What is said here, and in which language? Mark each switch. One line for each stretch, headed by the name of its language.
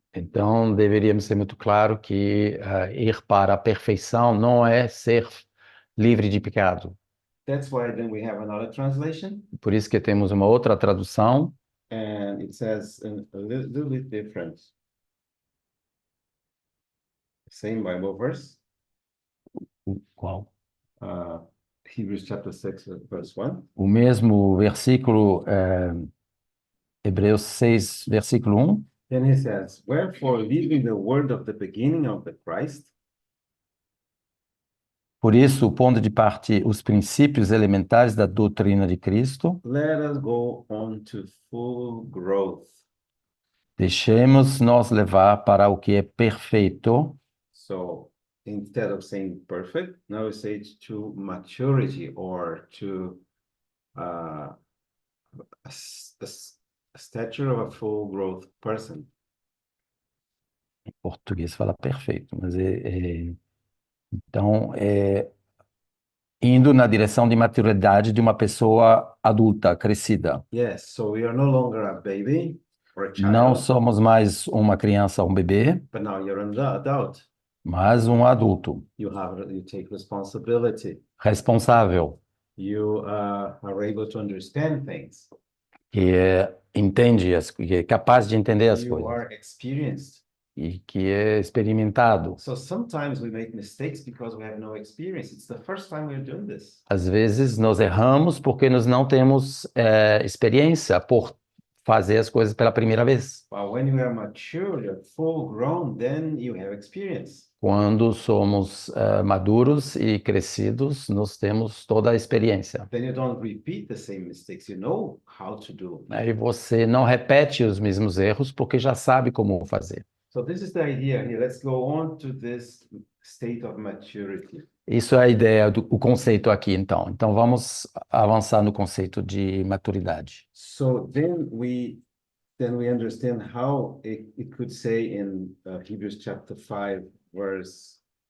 Portuguese: Então, deveríamos ser muito claro que ir para a perfeição não é ser livre de pecado.
English: That's why then we have another translation,
Portuguese: Por isso que temos uma outra tradução,
English: and it says a little bit different. Same Bible verse,
Portuguese: qual?
English: Hebrews chapter 6, verse 1.
Portuguese: O mesmo versículo, Hebreus 6, versículo 1.
English: Then he says, "Wherefore, leaving the word of the beginning of the Christ,
Portuguese: Por isso, pondo de parte os princípios elementares da doutrina de Cristo,
English: let us go on to full growth."
Portuguese: deixemos nos levar para o que é perfeito.
English: So instead of saying perfect, now we say it to maturity or to a stature of a full growth person.
Portuguese: Português fala perfeito, mas então indo na direção de maturidade de uma pessoa adulta, crescida.
English: Yes, so we are no longer a baby or a
Portuguese: Não
English: child,
Portuguese: somos mais uma criança ou um bebê,
English: but now you're an adult.
Portuguese: mas um adulto
English: You take responsibility.
Portuguese: responsável,
English: You are able to understand things.
Portuguese: que entende, que é capaz de entender as
English: You
Portuguese: coisas
English: are experienced.
Portuguese: e que é experimentado.
English: So sometimes we make mistakes because we have no experience. It's the first time we're doing this.
Portuguese: Às vezes nós erramos porque nós não temos experiência por fazer as coisas pela primeira vez.
English: But when you are mature, you're full grown, then you have experience.
Portuguese: Quando somos maduros e crescidos, nós temos toda a experiência.
English: Then you don't repeat the same mistakes. You know how to do.
Portuguese: Aí você não repete os mesmos erros porque já sabe como fazer.
English: So this is the idea here. Let's go on to this state of maturity.
Portuguese: Isso é a ideia o conceito aqui, então. Então vamos avançar no conceito de maturidade.
English: So then we understand how it could say in Hebrews chapter 5, verse